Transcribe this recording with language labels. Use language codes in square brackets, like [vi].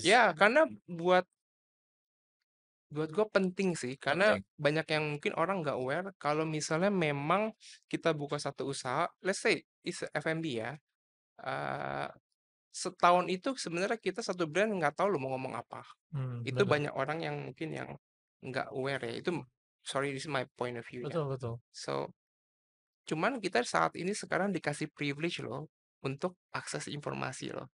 [id] Ya karena buat gue penting sih karena Penting. banyak yang mungkin orang nggak aware kalau misalnya memang kita buka satu usaha, let's say is F&B ya. eh, Setahun itu sebenarnya kita satu brand nggak tahu lo mau ngomong apa. Itu Betul. banyak orang yang mungkin yang nggak aware ya. [en] Itu sorry, this is my point of view ya. [id] Betul, betul. So, cuman kita saat ini sekarang dikasih privilege loh untuk akses informasi loh.